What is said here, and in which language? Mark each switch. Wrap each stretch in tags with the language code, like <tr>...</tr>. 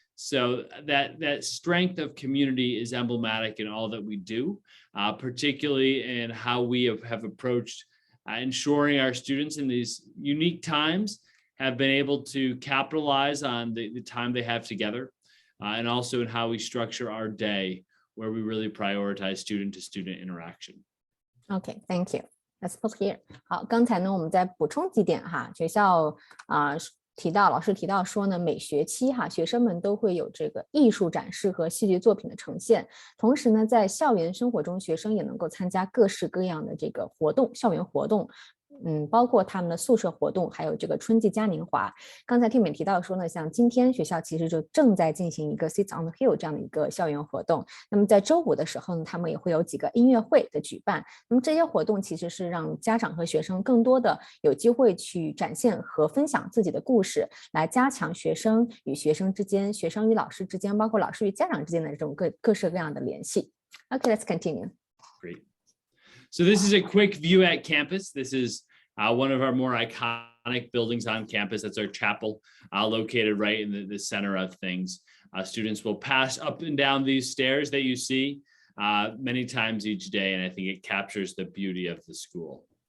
<en>So that strength of community is emblematic in all that we do, particularly in how we have approached ensuring our students in these unique times have been able to capitalize on the time they have together, and also in how we structure our day, where we really prioritize student-to-student interaction. Okay, thank you. Let's pause here.</en> <zh>好，刚才呢我们再补充几点哈，学校老师提到说呢，每学期学生们都会有这个艺术展示和戏剧作品的呈现，同时呢，在校园生活中，学生也能够参加各式各样的这个活动，校园活动。包括他们的宿舍活动，还有这个春季嘉年华。刚才 Tim 也提到说呢，像今天学校其实就正在进行一个 Sit on the Hill 这样的一个校园活动。那么在周5的时候呢，他们也会有几个音乐会的举办。那么这些活动其实是让家长和学生更多的有机会去展现和分享自己的故事，来加强学生与学生之间、学生与老师之间，包括老师与家长之间的这种各式各样的联系。</zh> <en>Okay, let's continue. Great. So this is a quick view at campus. This is one of our more iconic buildings on campus. That's our chapel, located right in the center of things. Students will pass up and down these stairs that you see many times each day, and I think it captures the beauty of the school.</en>